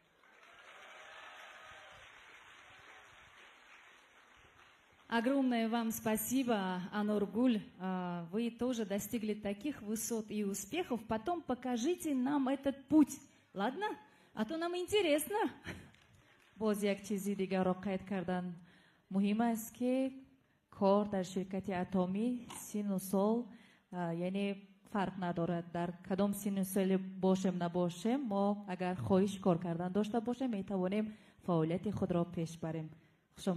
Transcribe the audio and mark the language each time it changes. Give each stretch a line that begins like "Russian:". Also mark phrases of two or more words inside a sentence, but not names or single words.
Russian: Огромное вам спасибо, Анургуль. Вы тоже достигли таких высот и успехов. Потом покажите нам этот путь, ладно? А то нам интересно.
Tajik: باز یک چیزی دیگر را قید کردن مهم است که کار در شرکت اتمی سن و سال یعنی فرق ندارد در کدام سن و سال باشیم نباشیم ما اگر خواهش کار کردن داشته باشیم می توانیم فعالیت خود را پیش بریم.